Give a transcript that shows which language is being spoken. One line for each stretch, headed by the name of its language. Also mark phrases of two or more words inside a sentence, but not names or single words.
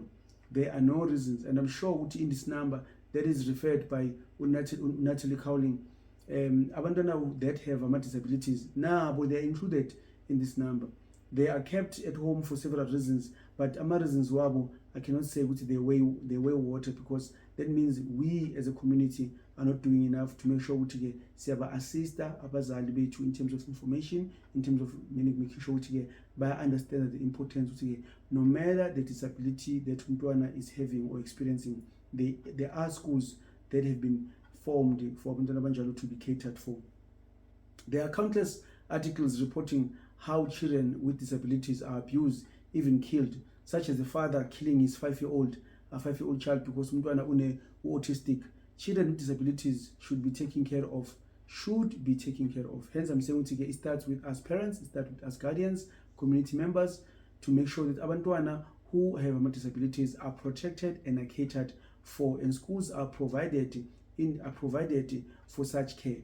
English: There are no reasons, and I'm sure in this number that is referred by Natalie Cowling, abantwana that have disabilities now, but they are included in this number. They are kept at home for several reasons, but reasons wabo, I cannot say they weigh water, because that means we as a community are not doing enough to make sure we assist
North Ndebele: abazali bethu
English: in terms of information, in terms of making sure we understand the importance. No matter the disability that umntwana is having or experiencing, there are schools that have been formed for
North Ndebele: abantwana abanjalo
English: to be catered for. There are countless articles reporting how children with disabilities are abused, even killed, such as the father killing his 5-year-old child because umntwana autistic. Children with disabilities should be taken care of. Hence, I'm saying it starts with us parents, it starts with us guardians, community members, to make sure that abantwana who have disabilities are protected and are catered for, and schools are provided for such care.